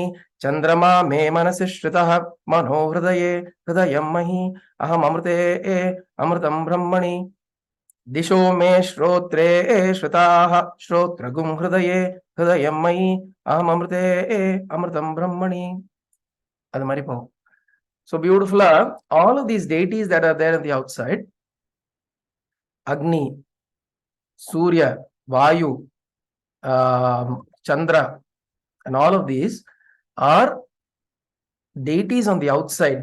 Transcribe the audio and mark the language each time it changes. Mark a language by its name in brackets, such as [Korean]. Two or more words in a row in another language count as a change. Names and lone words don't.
[Sanskrit] चन्द्रमा मे मनसि श्रितः मनो हृदये हृदयं मयि अहम् अमृते अमृतं ब्रह्मणि. दिशो मे श्रोत्रे श्रुतः श्रोत्रं हृदये हृदयं मयि अहम् अमृते अमृतं ब्रह्मणि. [Tamil] அது மாதிரி போகும். [English] So beautiful. All of these deities that are there on the outside, Agni, Surya, Vayu, Chandra, and all of these are deities on the outside.